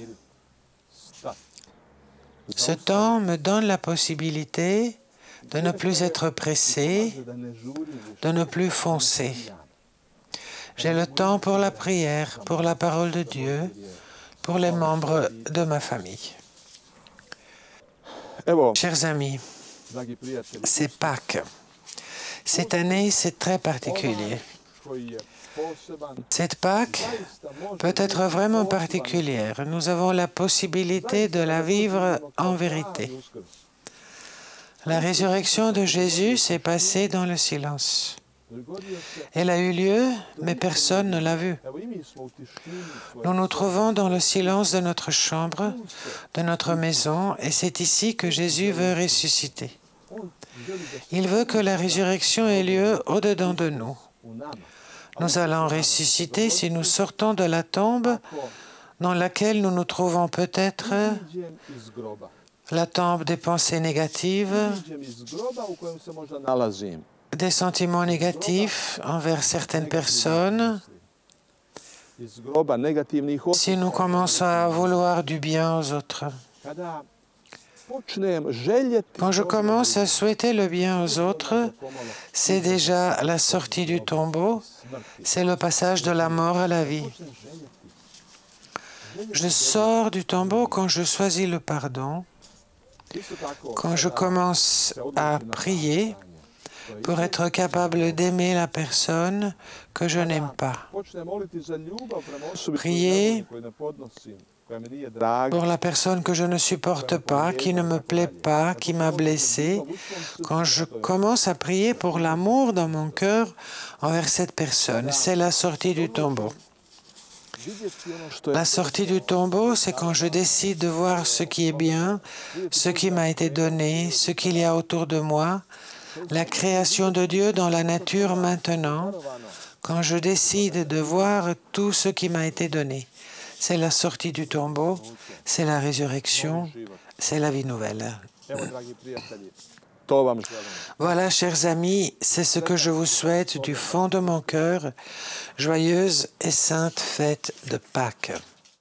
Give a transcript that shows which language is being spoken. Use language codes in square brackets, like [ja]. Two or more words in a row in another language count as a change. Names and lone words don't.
[fr] Ce temps me donne la possibilité de ne plus être pressé, de ne plus foncer. J'ai le temps pour la prière, pour la parole de Dieu, pour les membres de ma famille. [hr] Evo, [fr] Chers amis, [hr] dragi prijatelji, [fr] c'est Pâques. Cette année, c'est très particulier. [hr] koji je poseban, [fr] Cette Pâques [hr] zaista može [fr] peut être vraiment particulière. Nous avons la possibilité de la vivre en vérité. [hr] Uskrs. [fr] La résurrection de Jésus s'est passée dans le silence. [hr] Dogodio se, [fr] Elle a eu lieu, mais personne ne l'a vue. [hr] evo i mi smo u tištini svoje [fr] Nous nous trouvons dans le silence de notre chambre, de notre maison, et c'est ici que Jésus veut ressusciter. [hr] On želi da se [fr] Il veut que la résurrection ait lieu au-dedans de nous. [hr] u nama. [fr] Nous allons ressusciter si nous sortons de la tombe dans laquelle nous nous trouvons peut-être, [hr] Iđem iz groba. [fr] la tombe des pensées négatives, [hr] Iđem iz groba u kojem se možda nalazim. [fr] des sentiments négatifs envers certaines personnes. [hr] Iz groba negativnih [fr] Si nous commençons à vouloir du bien aux autres, [hr] Kada počnem željeti [fr] quand je [hr] dobro [fr] commence à [hr] drugima, [fr] souhaiter le bien aux autres, [hr] pomalo [fr] c'est déjà la sortie du tombeau, [hr] smrti. [fr] c'est le passage de la mort à la vie. [hr] Počnem željeti. [fr] Je sors du tombeau quand je choisis le pardon, [hr] Isto tako, [fr] quand je [hr] kada [fr] commence [hr] se odlučim [fr] à [hr] na [fr] prier [hr] praštanje, [fr] pour être capable d'aimer la personne que je n'aime pas, [hr] počnem moliti za ljubav prema osobi [fr] Prier [hr] koju ne podnosim, koja mi nije draga, [fr] pour la personne que je ne supporte pas, qui ne me plaît pas, qui m'a blessé, quand je commence à prier pour l'amour dans mon cœur envers cette personne, c'est la sortie du tombeau. [hr] vidjeti ono što je [fr] La sortie du tombeau, c'est quand je décide de voir ce qui est bien, ce qui m'a été donné, ce qu'il y a autour de moi, la création de Dieu dans la nature maintenant, quand je décide de voir tout ce qui m'a été donné. C'est la sortie du tombeau, c'est la résurrection, c'est la vie nouvelle. [hr] Evo, dragi prijatelji, to vam želim. [fr] Voilà, chers amis, c'est ce que je vous souhaite du fond de mon cœur. Joyeuse et sainte fête de Pâques.